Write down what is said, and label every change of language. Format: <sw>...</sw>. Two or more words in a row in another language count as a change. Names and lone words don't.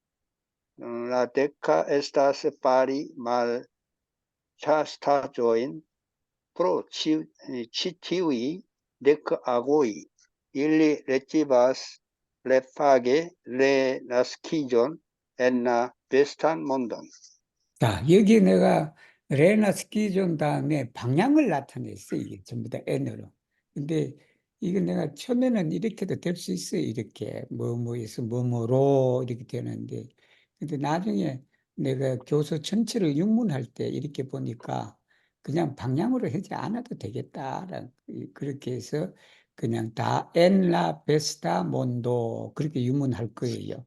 <eo>La deka estas fari malĉastaĵojn. Pro ĉi tiuj dek agoj ili recibas refage renaskiĝon en la vestan mondon.</eo> <ko>자, 여기 내가 레나스키존 다음에 방향을 나타냈어. 이게 전부 다 N으로. 근데 이거 내가 처음에는 이렇게도 될 수 있어요. 이렇게 뭐뭐에서 뭐뭐로 이렇게 되는데, 근데 나중에 내가 교서 전체를 육문할 때 이렇게 보니까 그냥 방향으로 하지 않아도 되겠다라는, 그렇게 해서 그냥 다</ko> <eo>en la vesta mondo</eo> <ko>그렇게 육문할 거예요.</ko>